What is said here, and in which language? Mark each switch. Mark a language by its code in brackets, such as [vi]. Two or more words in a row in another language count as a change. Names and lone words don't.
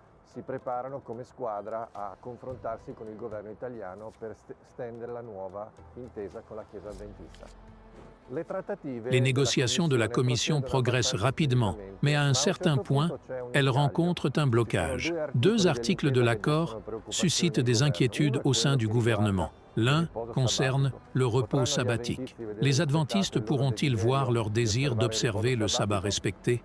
[it] si preparano come squadra a confrontarsi con il governo italiano per stendere la nuova intesa con la Chiesa adventista. [fr] Les négociations de la Commission progressent rapidement, mais à un certain point, elles rencontrent un blocage. Deux articles de l'accord suscitent des inquiétudes au sein du gouvernement. L'un concerne le repos sabbatique. Les adventistes pourront-ils voir leur désir d'observer le sabbat respecté?